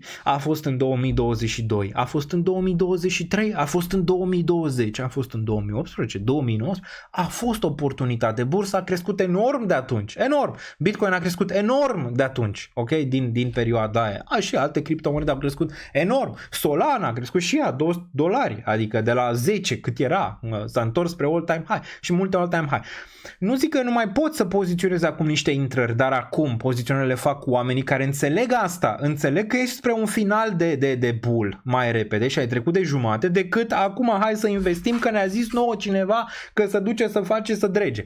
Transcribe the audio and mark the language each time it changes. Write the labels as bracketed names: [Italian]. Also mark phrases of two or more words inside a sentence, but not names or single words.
[Romanian] A fost în 2022, a fost în 2023, a fost în 2020, a fost în 2018, 2019, a fost oportunitate. Bursa a crescut enorm de atunci, enorm. Bitcoin a crescut enorm de atunci, ok? Din perioada aia. Și alte criptomonede au crescut enorm. Solana a crescut și ea, $2, adică de la 10 cât era, s-a întors spre [English] all-time high [Romanian] și multe [English] all-time high. [Romanian] Nu zic că nu mai pot să poziționez acum niște intrări, dar acum poziționările le fac cu oamenii care înțeleg asta, înțeleg că ești spre un final de bull mai repede și ai trecut de jumate, decât acum hai să investim că ne-a zis nouă cineva că se duce să face să drege.